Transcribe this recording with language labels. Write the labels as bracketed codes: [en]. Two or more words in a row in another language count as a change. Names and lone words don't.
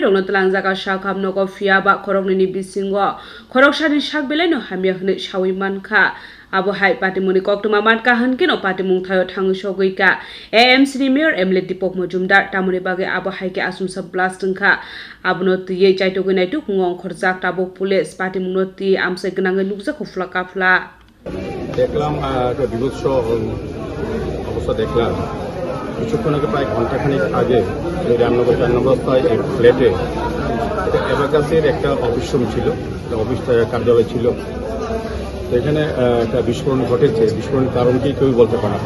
[trp] rongna tlangjaka sakhamnogor fiaba khorokni bisingo khoroksani sakbelai no hamya hne sawiman kha abo hai patimuni koktuma matka hankin o patimung thayo thangsogoika AMC ni mayor Emily Dipok Mojumdar tamuni bage abo hai ke asumsa blast kha abno tiye chaitogunai tu ngong khorjak tabok police patimung noti amsai gnang nukja khufla kafla [bn] দেখলাম একটা বিভৎস অবস্থা দেখলাম কিছুক্ষণ আগে প্রায় ঘন্টাখানিক আগে রামনগর 4 নম্বর রাস্তায় এক ফ্ল্যাটে অ্যাবাকাসের একটা অফিস রুম ছিল, অফিস কার্যালয় ছিল। এখানে একটা বিস্ফোরণ ঘটেছে। বিস্ফোরণের কারণ কি কেউ বলতে পারে না।